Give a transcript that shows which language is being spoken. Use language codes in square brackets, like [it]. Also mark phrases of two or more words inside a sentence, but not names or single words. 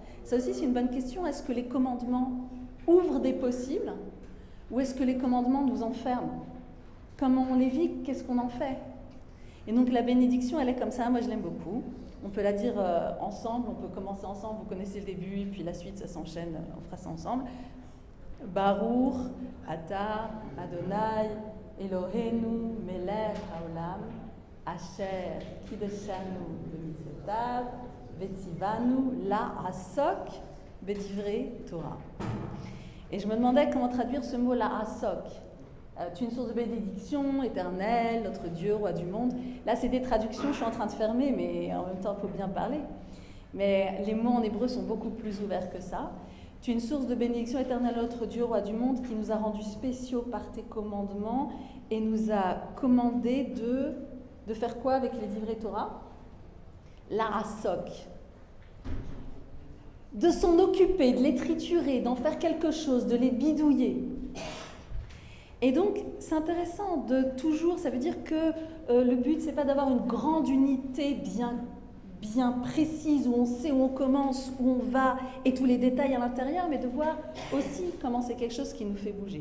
[fr] Ça aussi, c'est une bonne question. Est-ce que les commandements ouvrent des possibles, ou est-ce que les commandements nous enferment? Comment on les vit? Qu'est-ce qu'on en fait? Et donc la bénédiction, elle est comme ça. Moi, je l'aime beaucoup. On peut la dire ensemble, on peut commencer ensemble, vous connaissez le début, et puis la suite, ça s'enchaîne, on fera ça ensemble. [he] ברוך, אתה, אדוני, אלוהינו, מלך העולם, אשר, קדשנו, במצוותיו, וציוונו, לעסוק, בדברי תורה. [fr] Et je me demandais comment traduire ce mot La'asok. Tu es une source de bénédiction, éternelle, notre Dieu, roi du monde. Là, c'est des traductions, je suis en train de fermer, mais en même temps, il faut bien parler. Mais les mots en hébreu sont beaucoup plus ouverts que ça. Tu es une source de bénédiction éternelle, notre Dieu, roi du monde, qui nous a rendus spéciaux par tes commandements et nous a commandé de faire quoi avec les [he] דברי תורה? [fr] La'asok. De s'en occuper, de les triturer, d'en faire quelque chose, de les bidouiller. Et donc, c'est intéressant de toujours, ça veut dire que le but, c'est pas d'avoir une grande unité bien précise, où on sait où on commence, où on va, et tous les détails à l'intérieur, mais de voir aussi comment c'est quelque chose qui nous fait bouger.